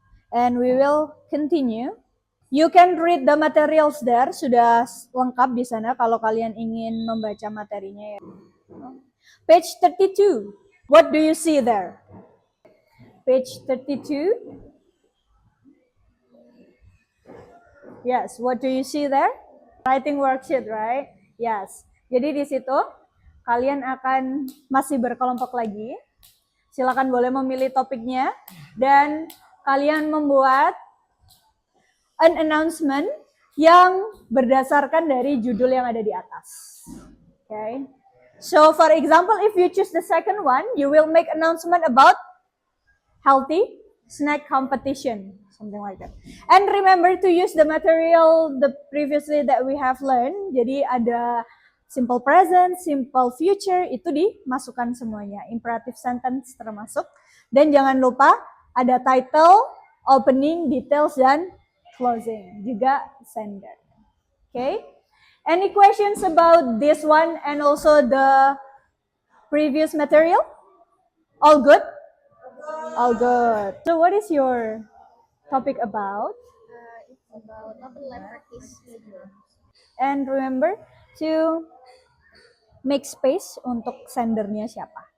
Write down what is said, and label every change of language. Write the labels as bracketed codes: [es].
[en] And we will continue. You can read the materials there, [id] sudah lengkap di sana kalau kalian ingin membaca materinya ya. [en] Page 32. What do you see there? Page 32. Yes, what do you see there? writing worksheet, right? Yes. [id] Jadi di situ kalian akan masih berkelompok lagi. Silakan boleh memilih topiknya dan kalian membuat an announcement yang berdasarkan dari judul yang ada di atas. [en] Okay. So for example, if you choose the second one, you will make announcement about healthy snack competition, something like that. And remember to use the material the previously that we have learned. [id] Jadi ada simple present, simple future, itu dimasukkan semuanya. Imperative sentence termasuk. Dan jangan lupa ada title, opening, details, dan closing. Juga sender. Okay? [en] Any questions about this one and also the previous material? All good? All good. So what is your topic about? It's about open lab practice. And remember to make space [id] untuk sendernya siapa.